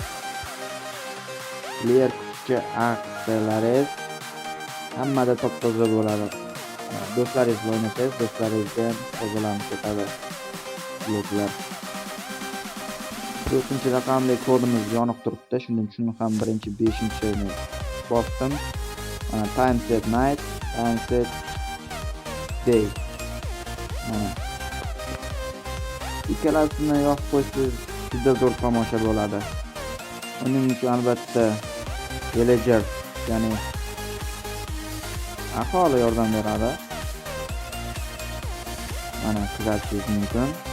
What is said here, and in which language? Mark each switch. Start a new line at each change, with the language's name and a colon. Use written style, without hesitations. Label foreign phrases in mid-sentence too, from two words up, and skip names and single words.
Uzbek: Clear kuchli aksiyalaringiz hammada top-toza bo'ladi. Do'stlaringiz o'ynasangiz, do'stlaringizga tozalanib ketadi bloklar. 4 raqamli kodimiz yonib turibdi. Shuning uchun ham 5-ni bosdim. Mana
English: time set night, time set day.
Uzbek: Mana. Ikkalasini yozib qo'ysangiz juda zo'r tomosha bo'ladi. Uning uchun albatta villager, ya'ni aholi yordam beradi. Mana kuzatishingiz mumkin.